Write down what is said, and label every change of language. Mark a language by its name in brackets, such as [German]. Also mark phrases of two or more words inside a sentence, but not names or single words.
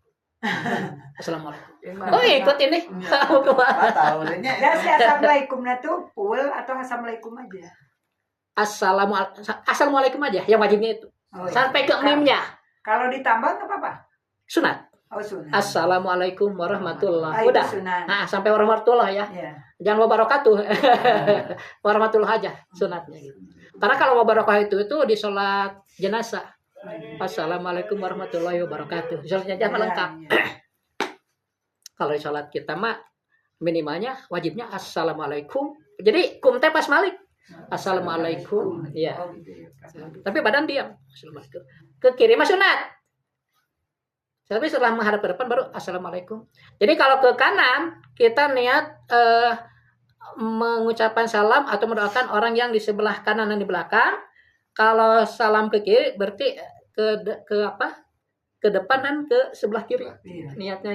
[Indonesian] Assalamualaikum. Oh ikut ini. Ya si assalamualaikumnya tuh full atau assalamualaikum aja? Assalamualaikum aja, yang wajibnya itu. Sampai ke mimnya. Kalau ditambah nggak apa-apa? Sunat. Oh sunat. [Arabic] السلام عليكم ورحمة الله. [Indonesian] Itu Udah. sunat. Nah, sampai warahmatullah ya. Jangan wabarakatuh. Warahmatullah aja sunatnya gitu. Karena kalau wabarakatuh itu di sholat jenazah. [Arabic] السلام عليكم ورحمة الله وبركاته. [Indonesian] Sholatnya jangan lengkap. Kalau di sholat kita mah minimalnya wajibnya assalamualaikum. [Sundanese] Jadi kum teh pas malik. Assalamualaikum. Iya. [Indonesian] Tapi badan diam. Assalamualaikum. Ke kiri mah sunat. Tapi setelah menghadap ke depan baru assalamualaikum. Jadi kalau ke kanan kita niat mengucapkan salam atau mendoakan orang yang di sebelah kanan dan di belakang. Kalau salam ke kiri berarti ke depan dan ke sebelah kiri. Niatnya gitu.